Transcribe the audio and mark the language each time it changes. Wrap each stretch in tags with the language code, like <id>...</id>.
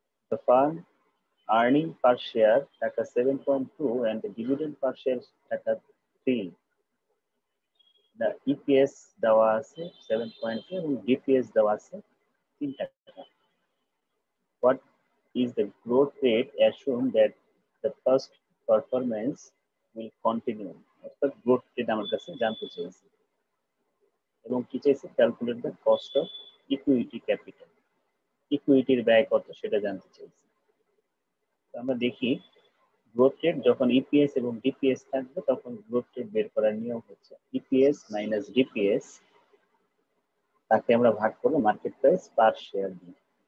<en>The firm earning per share taka 7.2 and the dividend per share taka 3.</en> <bn>The EPS দেওয়া আছে 7.2 এবং DPS দেওয়া আছে 3 টাকা।</bn> <en>What is the growth rate assumed that the first performance will continue?</en> <bn>অর্থাৎ গ্রোথ রেট আমার কাছে জানতে চেয়েছে এবং কি চাইছে?</bn> <en>Calculate the cost of equity capital.</en> <bn>ইকুইটির ব্যয় কত সেটা জানতে চেয়েছে। আমরা দেখি গ্রোথ রেট যখন ইপিএস এবং ডিপিএস থাকবে তখন গ্রোথ রেট বের করার নিয়ম হচ্ছে ইপিএস মাইনাস ডিপিএস, তাকে আমরা ভাগ করবো মার্কেট প্রাইস পার শেয়ার দিয়ে।</bn>